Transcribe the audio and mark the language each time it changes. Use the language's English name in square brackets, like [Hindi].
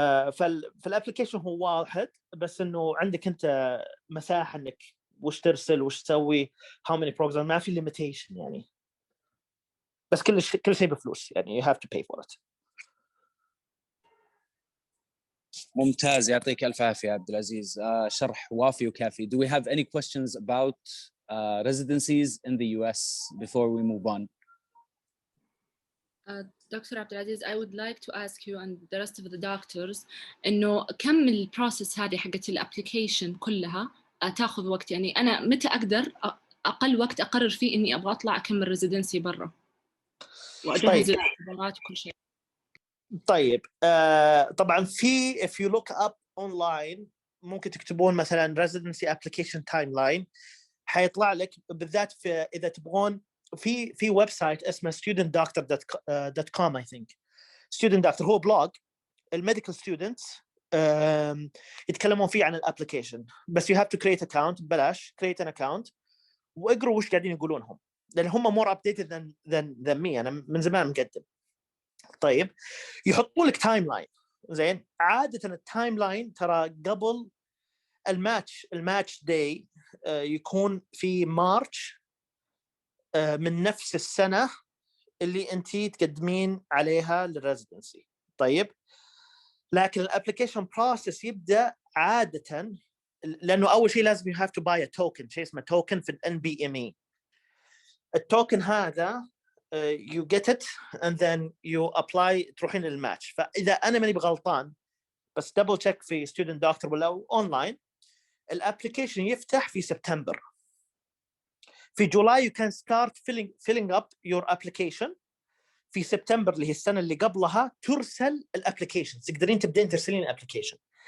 [Arabic] فالابلكيشن هو واحد، بس انه عندك انت مساحه انك وش ترسل وش تسوي [English] how many programs، [Arabic] ما في limitation يعني، بس كل شيء بفلوس يعني [English] you have to pay for it. [Arabic] ممتاز، يعطيك الف عافيه عبد العزيز، شرح وافي وكافي. [English] Do we have any questions about residencies in the US before we move on? Dr. [Arabic] Abdulaziz, [English] I would like to ask you and the rest of the doctors [Arabic] إنه كم البروسس هذه حقت الابليكيشن كلها تاخذ وقت؟ يعني أنا متى أقدر أقل وقت أقرر فيه إني أبغى أطلع أكمل ريزيدنسي برا وأجهز الاختبارات وكل شيء؟ طيب طبعا في [English] if you look up online [Arabic] ممكن تكتبون مثلا [English] residency application timeline، [Arabic] حيطلع لك بالذات في إذا تبغون في ويب سايت اسمه studentdoctor.com I think. student doctor هو بلوج الميديكال ستودنتس يتكلمون فيه عن الابلكيشن، بس [English] you have to create account [Arabic] ببلاش. [English] create an account [Arabic] واقروا وش قاعدين يقولونهم، لأن هم [English] more updated than me. [Arabic] أنا من زمان مقدم. طيب يحطوا لك تايم لاين. زين، عادة التايم لاين ترى قبل الماتش داي يكون في مارش من نفس السنة اللي أنتي تقدمين عليها للريزيدنسي. طيب لكن الابليكيشن بروسس يبدأ عادة، لأنه أول شيء لازم [English] you have to buy a token، [Arabic] شيء اسمه token في NBME. التوكن هذا [English] you get it and then you apply [Arabic] تروحين للماتش. فإذا أنا ماني بغلطان بس [English] double check [Arabic] في student doctor ولا online، الابليكيشن يفتح في سبتمبر. في جولاي [English] you can start filling up your application. [Arabic] في سبتمبر اللي هي السنة اللي قبلها ترسل الابليكيشن، تقدرين تبدين ترسلين الابليكيشن.